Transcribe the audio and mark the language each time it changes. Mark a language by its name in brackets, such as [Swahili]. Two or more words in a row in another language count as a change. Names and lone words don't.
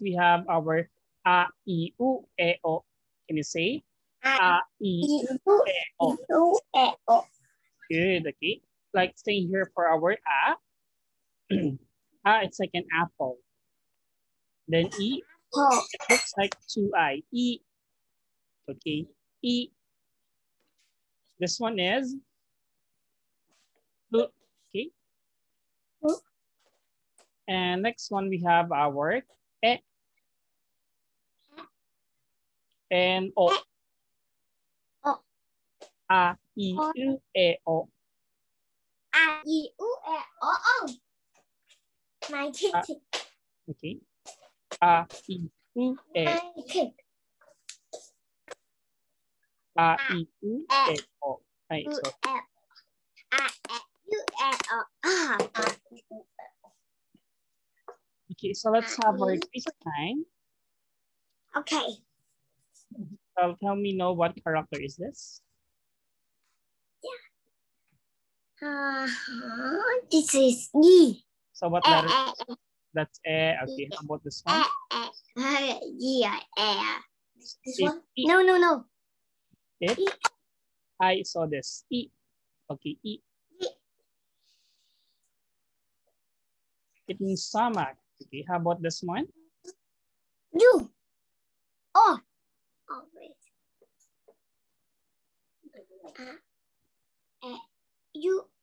[English] We have our A, I, U, E, O. Can you say? A, I, U, E, O. Good, okay. Like staying here for our A. A, it's like an apple. Then E, it looks like 2I. E, okay. E. This one is U, okay. And next one we have our E and O. A, I, U, E, O. A, I, U, E, O. My kitty. Okay. A, I, U, E. A, I, U, E, O. Right, so. Okay, so let's have our quiz time. Okay. So tell me know what character is this? This is E. So what letter? That's E. Okay, how about this one? Yeah, This one? E. No. It. I saw this. E. Okay, E. It means stomach. Okay, how about this one? You. Oh, wait. You.